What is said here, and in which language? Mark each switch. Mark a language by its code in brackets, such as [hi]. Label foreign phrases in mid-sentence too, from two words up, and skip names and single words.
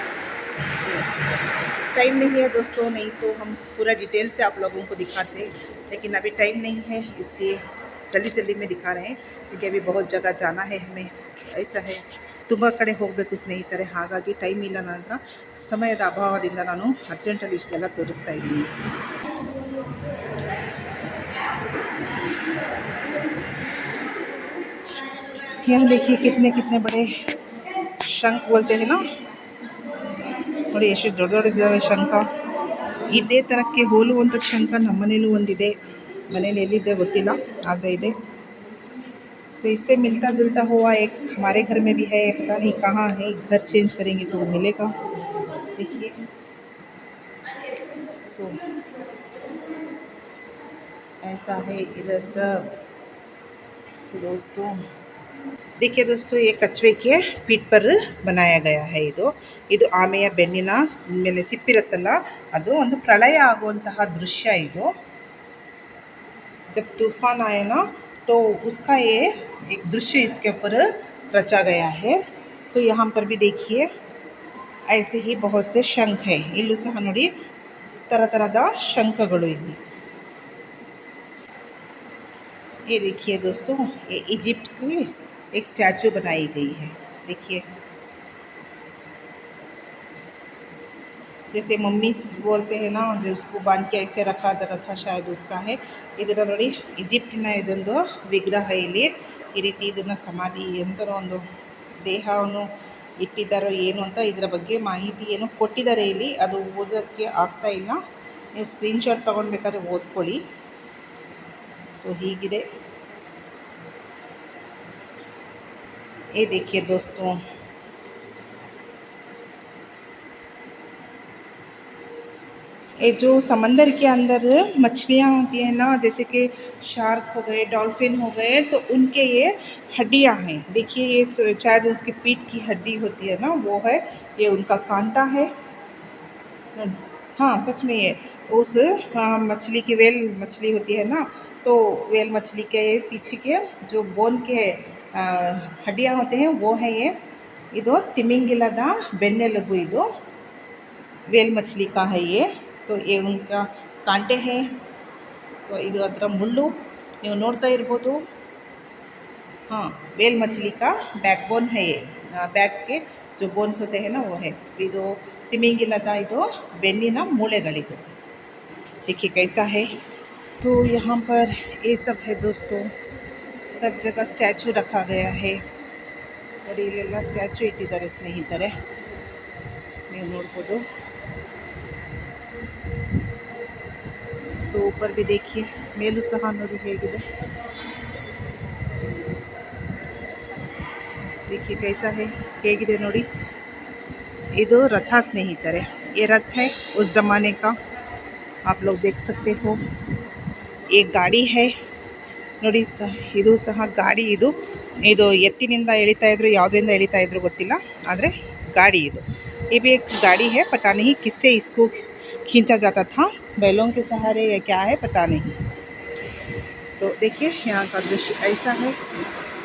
[hi] टाइम नहीं है दोस्तों, नहीं तो हम पूरा डिटेल से आप लोगों को दिखाते, लेकिन अभी टाइम नहीं है, इसलिए जल्दी जल्दी में दिखा रहे हैं, क्योंकि अभी बहुत जगह जाना है हमें। ऐसा है, [kn] ತುಂಬ ಕಡೆ ಹೋಗಬೇಕು ಸ್ನೇಹಿತರೆ, ಹಾಗಾಗಿ ಟೈಮ್ ಇಲ್ಲ ನನ್ನ ಹತ್ರ। ಸಮಯದ ಅಭಾವದಿಂದ ನಾನು ಅರ್ಜೆಂಟಲ್ಲಿ ಇಷ್ಟೆಲ್ಲ ತೋರಿಸ್ತಾ ಇದ್ದೀನಿ। [hi] यहाँ देखिए कितने कितने बड़े शंख बोलते हैं ना, [kn] ನೋಡಿ ಎಷ್ಟು ದೊಡ್ಡ ದೊಡ್ಡದಿದ್ದಾವೆ ಶಂಖ। ಇದೇ ಥರಕ್ಕೆ ಹೋಲುವಂಥ ಶಂಖ ನಮ್ಮ ಮನೇಲೂ ಒಂದಿದೆ, ಮನೇಲಿ ಎಲ್ಲಿದೆ ಗೊತ್ತಿಲ್ಲ, ಆದರೆ ಇದೆ। [hi] तो इससे मिलता जुलता हुआ एक हमारे घर में भी है, पता नहीं कहाँ है, घर चेंज करेंगे तो मिलेगा। देखिए सो ऐसा है इधर सब। तो दोस्तों देखिए दोस्तों, ये कछुए के पीठ पर बनाया गया है। [kn] ಇದು ಆಮೆಯ ಬೆನ್ನಿನ ಮೇಲೆ ಚಿಪ್ಪಿರುತ್ತಲ್ಲ, ಅದು ಒಂದು ಪ್ರಳಯ ಆಗುವಂತಹ ದೃಶ್ಯ ಇದು। [hi] जब तूफान आया ना, तो उसका ये एक दृश्य इसके ऊपर रचा गया है। तो यहाँ पर भी देखिए ऐसे ही बहुत से शंख है, [kn] इಲ್ಲೂ ಸಹ ನೋಡಿ ತರತರದ ಶಂಖಗಳು ಇಲ್ಲಿ। [hi] ये देखिए दोस्तों, ये इजिप्ट की एक स्टैचू बनाई गई है। देखिए जैसे मम्मी बोलते हैं ना, जो उसको बांध के ऐसे रखा जाता था, शायद उसका है। [kn] ಇದನ್ನು ನೋಡಿ, ಈಜಿಪ್ಟಿನ ಇದೊಂದು ವಿಗ್ರಹ ಇಲ್ಲಿ ಈ ರೀತಿ ಇದನ್ನು ಸಮಾಧಿ ಎಂತರ ಒಂದು ದೇಹವನ್ನು ಇಟ್ಟಿದ್ದಾರೋ ಏನು ಅಂತ ಇದರ ಬಗ್ಗೆ ಮಾಹಿತಿ ಏನು ಕೊಟ್ಟಿದ್ದಾರೆ ಇಲ್ಲಿ, ಅದು ಓದೋಕ್ಕೆ ಆಗ್ತಾ ಇಲ್ಲ, ನೀವು ಸ್ಕ್ರೀನ್ಶಾಟ್ ತೊಗೊಳ್ಬೇಕಾದ್ರೆ ಓದ್ಕೊಳ್ಳಿ। ಸೊ ಹೀಗಿದೆ। [hi] ये देखिए दोस्तों, ये जो समंदर के अंदर मछलियाँ होती हैं ना, जैसे कि शार्क हो गए, डॉल्फिन हो गए, तो उनके ये हड्डियाँ हैं। देखिए ये शायद उसकी पीठ की हड्डी होती है ना, वो है, ये उनका कांटा है। हाँ सच में, ये उस मछली की वेल मछली होती है ना, तो वेल मछली के पीछे के जो बोन के हड्डियाँ होते हैं वो है ये। [kn] ಇದು ತಿಮಿಂಗಿಲದ ಬೆನ್ನೆಲುಬು, ಇದು [hi] वेल मछली का है ये। तो ये उनका कांटे हैं, तो [kn] ಇದು ಅದರ ಮುಳ್ಳು ನೀವು ನೋಡ್ತಾ ಇರ್ಬೋದು। [hi] हाँ, वेल मछली का बैकबोन है ये, बैक के जो बोन्स होते हैं ना वो है। [kn] ಇದು ತಿಮಿಂಗಿಲದ ಇದು ಬೆನ್ನಿನ ಮೂಳೆಗಳಿದು। [hi] देखिए कैसा है। तो यहाँ पर ये सब है दोस्तों, सब जगह स्टैचू रखा गया है, और [kn] ಇಲ್ಲೆಲ್ಲ ಸ್ಟ್ಯಾಚು ಇಟ್ಟಿದ್ದಾರೆ ಸ್ನೇಹಿತರೆ, ನೀವು ನೋಡ್ಬೋದು। [hi] ಸೊ ऊपर भी देखिए, [kn] ಮೇಲೂ ಸಹ ನೋಡಿ ಹೇಗಿದೆ। [hi] देखिए कैसा है, [kn] ಹೇಗಿದೆ ನೋಡಿ। ಇದು रथ ಸ್ನೇಹಿತರೆ, [hi] ये रथ है उस ज़माने का, आप लोग देख सकते हो। एक गाड़ी है [kn] ನೋಡಿ, ಇದು ಸಹ ಗಾಡಿ, ಇದು ಎತ್ತಿನಿಂದ ಎಳಿತಾ ಇದ್ರು, ಯಾವುದರಿಂದ ಎಳಿತಾ ಇದ್ರು ಗೊತ್ತಿಲ್ಲ, ಆದರೆ [hi] गाड़ी ये भी एक गाड़ी है, पता नहीं किससे इसको खींचा जाता था, बैलों के सहारे या क्या है पता नहीं। तो देखिए यहाँ का दृश्य ऐसा है।